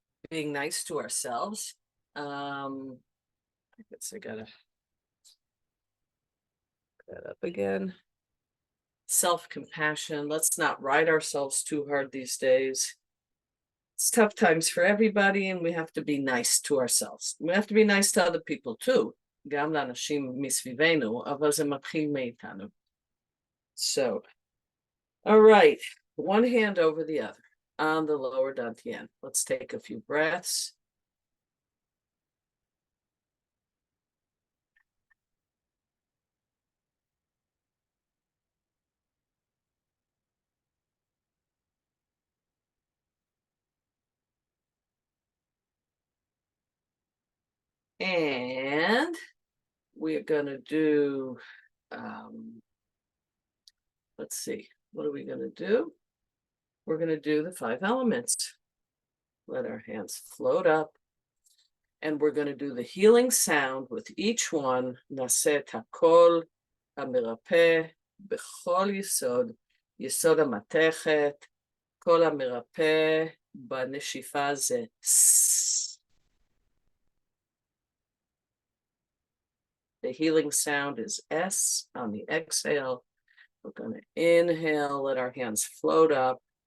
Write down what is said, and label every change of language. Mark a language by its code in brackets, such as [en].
[en] Being nice to ourselves. I guess I gotta put that up again. Self-compassion. Let's not ride ourselves too hard these days. It's tough times for everybody, and we have to be nice to ourselves. We have to be nice to other people too. [he] גם לאנשים מסביבנו, אבל זה מתחיל מאיתנו. [en] So, all right, one hand over the other on the lower dantian. Let's take a few breaths. And we're gonna do, let's see, what are we gonna do? We're gonna do the 5 elements. Let our hands float up. And we're gonna do the healing sound with each one. [he] נעשה את הקול המרפא בכל יסוד, יסוד המתכת, קול המרפא בנשיפה זה ס. [en] The healing sound is S on the exhale. We're going to inhale, let our hands float up.